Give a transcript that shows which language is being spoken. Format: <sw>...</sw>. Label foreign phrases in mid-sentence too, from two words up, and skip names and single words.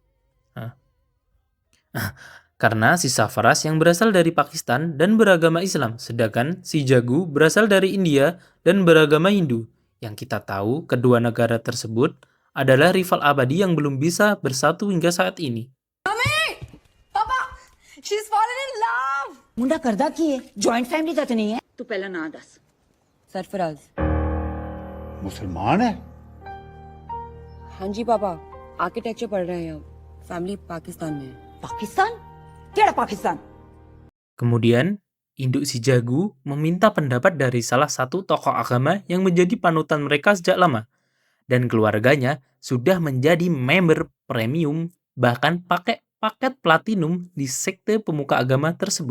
<id>Karena si Safaras yang berasal dari Pakistan dan beragama Islam, sedangkan si Jagu berasal dari India dan beragama Hindu. Yang kita tahu, kedua negara tersebut adalah rival abadi yang belum bisa bersatu hingga saat ini.</id> <en>Mami! Papa! She's fallen in love!</en> <pa>ਮੁੰਡਾ ਕਰਦਾ ਕੀ ਹੈ</pa> <en>joint family</en> <hi>का तो नहीं है</hi> <pa>ਤੂੰ ਪਹਿਲਾਂ ਨਾ ਦੱਸ सरफराज</pa> <hi>मुसलमान है। हाँ जी पापा आर्किटेक्चर पढ़ रहे हैं फैमिली पाकिस्तान में है</hi> <pa>ਪਾਕਿਸਤਾਨ ਕਿਹੜਾ ਪਾਕਿਸਤਾਨ</pa> <id>Kemudian, induk si Jagu meminta pendapat dari salah satu tokoh agama yang menjadi panutan mereka sejak lama. Dan keluarganya sudah menjadi member premium, bahkan pakai paket platinum di sekte pemuka agama tersebut.</id>